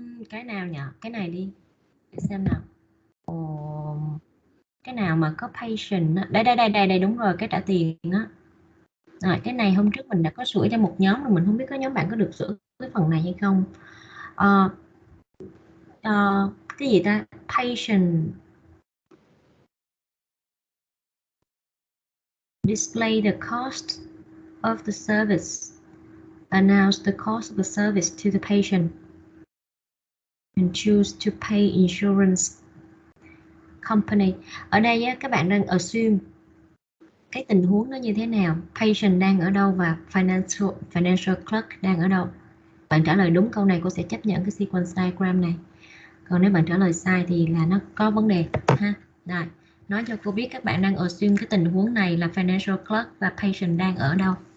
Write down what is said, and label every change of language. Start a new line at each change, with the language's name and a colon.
Vietnamese: Cái nào nhỉ? Cái này đi. Để xem nào. Cái nào mà có patient á. Đây đúng rồi, cái trả tiền á. Rồi cái này hôm trước mình đã có sửa cho một nhóm rồi, mình không biết có nhóm bạn có được sửa cái phần này hay không. Cái gì ta?
English: Patient display the cost of the service, announce the cost of the service to the patient and choose to pay insurance company.
Vietnamese: Ở đây á, các bạn đang assume cái tình huống nó như thế nào, patient đang ở đâu và financial clerk đang ở đâu. Bạn trả lời đúng câu này cô sẽ chấp nhận cái sequence diagram này, còn nếu bạn trả lời sai thì là nó có vấn đề ha. Rồi, nói cho cô biết các bạn đang assume cái tình huống này là financial clerk và patient đang ở đâu.